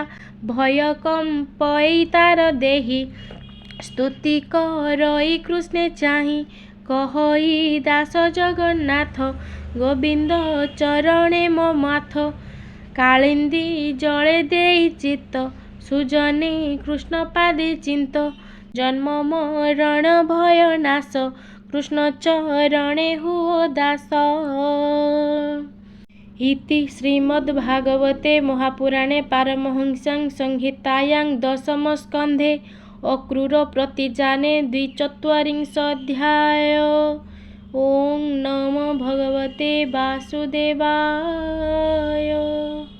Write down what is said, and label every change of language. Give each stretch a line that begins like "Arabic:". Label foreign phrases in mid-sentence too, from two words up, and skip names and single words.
Odia: ଭୟ କମ୍ପଇ ତାର ଦେହି, ସ୍ତୁତି କରଇ କୃଷ୍ଣେ ଚାହିଁ। କହଇ ଦାସ ଜଗନ୍ନାଥ, ଗୋବିନ୍ଦ ଚରଣେ ମୋ ମାଥ। କାଳିନ୍ଦୀ ଜଳେ ଦେଇ ଚିତ୍ତ, ସୁଜନେ କୃଷ୍ଣପାଦେ ଚିନ୍ତ ଜନ୍ମ ମରଣ ଭୟ ନାଶ କୃଷ୍ଣ ଚରଣେ ହୁଓ ଦାସ।
Sanskrit: इति श्रीमद्भागवते महापुराणे पारमहंस्यां संहितायां दशमस्कन्धे अक्रूरप्रतिजाने 24 ॐ नमो भगवते वासुदेवाय।